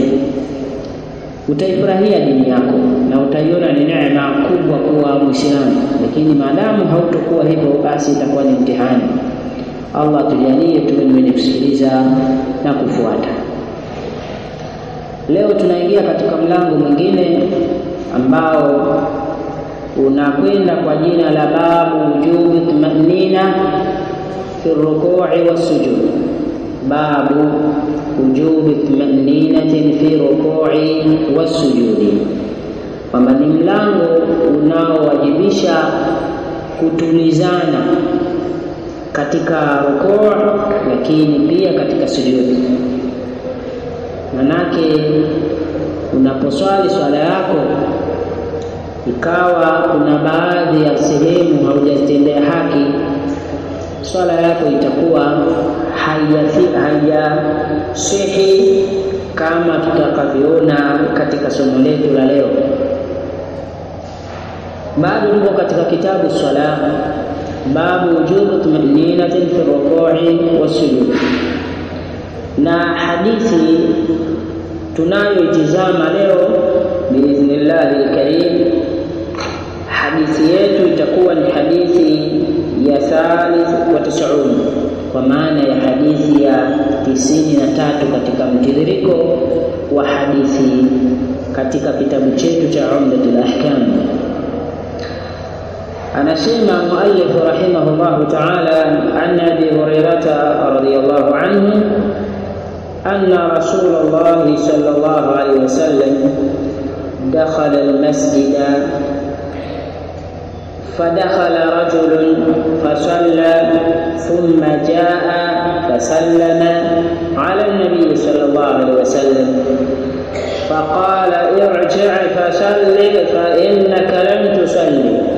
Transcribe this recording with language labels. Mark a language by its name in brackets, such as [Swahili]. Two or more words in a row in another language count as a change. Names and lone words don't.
[Swahili] Utaifurahia dini yako na utaiona ni neema kubwa kuwa Muislamu, lakini maadamu hautokuwa hivyo, basi itakuwa ni mtihani. Allah tujalie tuwe wenye kusikiliza na kufuata. Leo tunaingia katika mlango mwingine ambao unakwenda kwa jina la [Arabic] باب وجوب الطمأنينة في الركوع والسجود. باب وجوب الطمأنينة في الركوع والسجود, [Swahili] kwamba ni mlango unaowajibisha kutulizana katika rukuu, lakini pia katika sujudi. Manake unaposwali swala yako ikawa kuna baadhi ya sehemu haujatendea haki, swala yako itakuwa haijasihi kama tutakavyoona katika somo letu la leo. Bado tuko katika kitabu swala, [Arabic] باب وجوب الطمأنينة في الركوع [Swahili] was-sujud, na hadithi tunayoitizama leo [Arabic] بإذن الله الكريم, [Swahili] hadithi yetu itakuwa ni hadithi ya 93, kwa maana ya hadithi ya 93 katika mtiririko wa hadithi katika kitabu chetu cha Umdatul Ahkam. Anasema muallif [Arabic] رحمه الله تعالى عن أبي هريرة رضي الله عنه أن رسول الله صلى الله عليه وسلم دخل المسجد فدخل رجل فصلى ثم جاء فسلم على النبي صلى الله عليه وسلم فقال ارجع فصل فإنك لم تصلي،